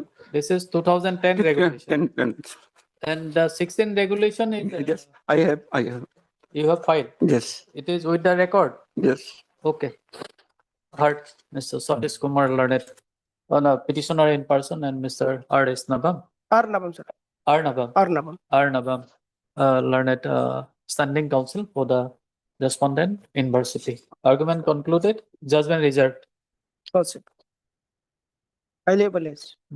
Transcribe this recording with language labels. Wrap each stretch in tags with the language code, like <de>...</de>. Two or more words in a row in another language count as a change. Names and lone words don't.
<en>This is 2010 regulation. And the 16 regulation is. Yes, I have. You have filed. Yes. It is with the record. Yes. Okay. Heard, Mr. Satish Kumar Lanet. No, petitioner in person and Mr. R.S. Nabam. Arnabam, sir. Arnabam. Arnabam. Arnabam, learned standing counsel for the respondent in varsity. Argument concluded. Judgment reserved. Lordship. Highly obliged.</en>